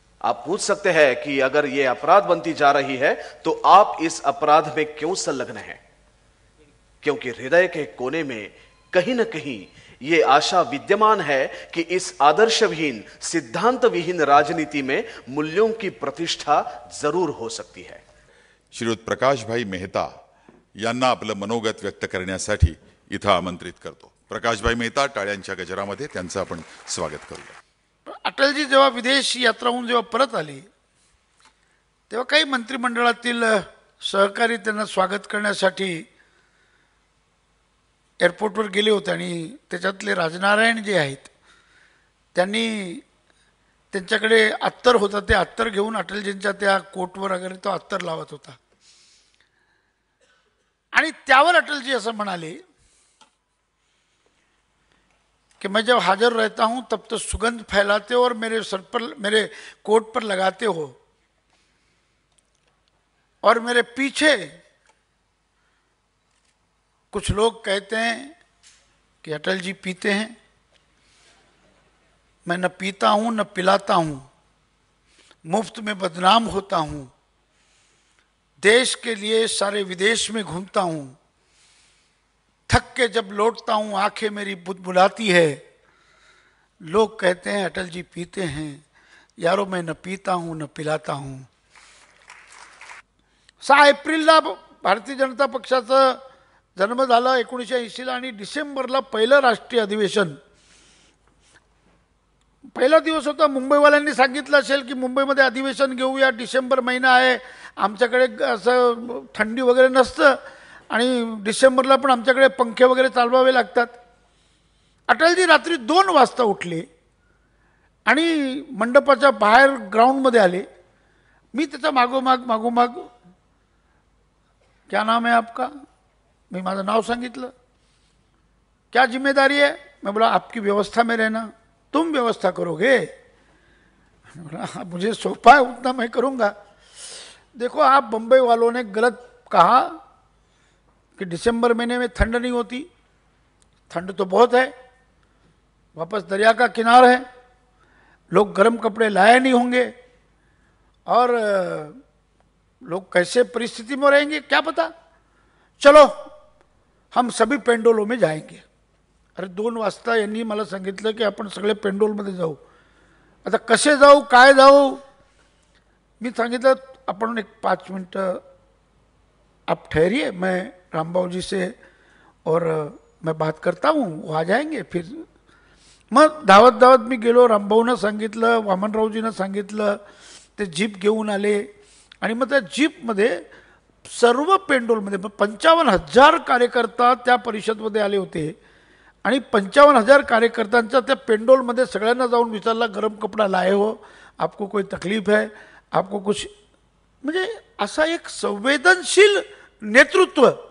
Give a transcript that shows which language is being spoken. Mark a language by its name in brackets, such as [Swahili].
[Hindi] आप पूछ सकते हैं कि अगर यह अपराध बनती जा रही है तो आप इस अपराध में क्यों संलग्न हैं? क्योंकि हृदय के कोने में कहीं ना कहीं यह आशा विद्यमान है कि इस आदर्शविहीन, सिद्धांत विहीन राजनीति में मूल्यों की प्रतिष्ठा जरूर हो सकती है। [Marathi] श्रीयुत प्रकाशभाई मेहता यांना आपलं मनोगत व्यक्त करण्यासाठी इथं आमंत्रित करतो। प्रकाशभाई मेहता, टाळ्यांच्या गजरामध्ये त्यांचं आपण स्वागत करूया। अटलजी जेव्हा विदेश यात्राहून जेव्हा परत आली, तेव्हा काही मंत्रिमंडळातील सहकारी त्यांना स्वागत करण्यासाठी एअरपोर्टवर गेले होते आणि त्याच्यातले राजनारायण जे आहेत त्यांनी त्यांच्याकडे अत्तर होता, ते अत्तर घेऊन अटलजींच्या त्या कोटवर वगैरे तो अत्तर लावत होता आणि त्यावर अटलजी असं म्हणाले [Hindi] कि मैं जब हाजिर रहता हूं तब तो सुगंध फैलाते हो और मेरे सर पर, मेरे कोट पर लगाते हो, और मेरे पीछे कुछ लोग कहते हैं कि अटल जी पीते हैं। मैं न पीता हूं न पिलाता हूं, मुफ्त में बदनाम होता हूं, देश के लिए सारे विदेश में घूमता हूं, थक के जब लौटता हूं आंखें मेरी बुदबुलाती है, लोग कहते हैं अटल जी पीते हैं, यारो मैं न पीता हूं न पिलाता हूं. [Marathi] 6 एप्रिलला भारतीय जनता पक्षाचा जन्म झाला 1980ला आणि डिसेंबरला पहिलं राष्ट्रीय अधिवेशन. पहिला दिवस होता. मुंबईवाल्यांनी सांगितलं असेल की मुंबईमध्ये अधिवेशन घेऊया, डिसेंबर महिना आहे, आमच्याकडे असं थंडी वगैरे नसतं आणि डिसेंबरला पण आमच्याकडे पंखे वगैरे चालवावे लागतात. अटलजी रात्री 2 वाजता उठले आणि मंडपाच्या बाहेर ग्राउंडमध्ये आले. मी त्याचा मागोमाग [Hindi] क्या नाम है आपका, [Marathi] मी माझं नाव सांगितलं. [Hindi] क्या जिम्मेदारी है, मैं बोला आपकी व्यवस्था में रहना, तुम व्यवस्था करोगे. बोला मुझे सौंपा है उतना मैं करूंगा. देखो आप बम्बई वालों ने गलत कहा कि दिसंबर महीने में ठंड नहीं होती, ठंड तो बहुत है, वापस दरिया का किनारा है, लोग गर्म कपड़े लाए नहीं होंगे और लोग कैसे परिस्थिति में रहेंगे क्या पता, चलो हम सभी पेंडोलों में जाएंगे. [Marathi] अरे 2 वाजता यांनी मला सांगितलं की आपण सगळे पेंडोलमध्ये जाऊ. आता कसे जाऊ, काय जाऊ. मी सांगितलं आपण एक [Hindi] 5 मिनट आप ठहरिए, मैं रामबाबू जी से और मैं बात करता हूँ, वो आ जाएंगे. [Marathi] फिर मग धावत मी गेलो. रामभाऊनं सांगितलं, वामनरावजीनं सांगितलं, ते जीप घेऊन आले आणि मग त्या जीपमध्ये सर्व पेंडोलमध्ये 55,000 कार्यकर्ता त्या परिषदमध्ये आले होते आणि 55,000 कार्यकर्त्यांच्या त्या पेंडोलमध्ये सगळ्यांना जाऊन विचारला, [Hindi] गरम कपडा लाए हो, आपको कोई तकलीफ है, आपको कुछ, [Marathi] म्हणजे असा एक संवेदनशील नेतृत्व.